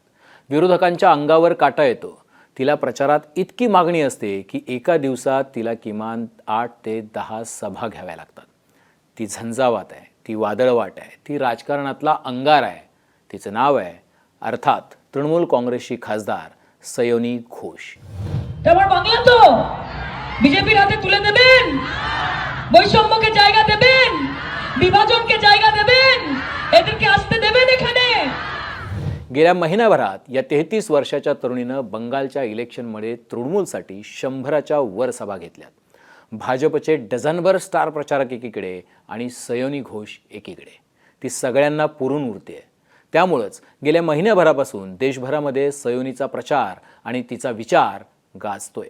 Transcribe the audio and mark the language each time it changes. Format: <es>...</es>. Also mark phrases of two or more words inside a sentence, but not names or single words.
<mr>विरोधकांच्या अंगावर काटा येतो. तिला प्रचारात इतकी मागणी असते की एका दिवसात तिला किमान 8 ते 10 सभा घ्याव्या लागतात. ती झंझावात आहे, ती वादळवाट आहे, ती राजकारणातला अंगार आहे. तिचं नाव आहे अर्थात तृणमूल काँग्रेसची खासदार সয়নী ঘোষ.</mr> <bn>তোমার বাংলা তো বিজেপির হাতে তুলে দেবেন, বৈষম্যকে জায়গা দেবেন, বিভাজনকে জায়গা দেবেন, এদেরকে আসতে দেবেন এখানে।</bn> <mr>गेल्या महिनाभरात या 33 वर्षाच्या तरुणीनं बंगालच्या इलेक्शनमध्ये तृणमूलसाठी 100च्या वर सभा घेतल्यात. भाजपचे डझनभर स्टार प्रचारक एकीकडे आणि सयोनी घोष एकीकडे. ती सगळ्यांना पुरून उरते. त्यामुळंच गेल्या महिन्याभरापासून देशभरामध्ये सयोनीचा प्रचार आणि तिचा विचार गाजतोय.</mr>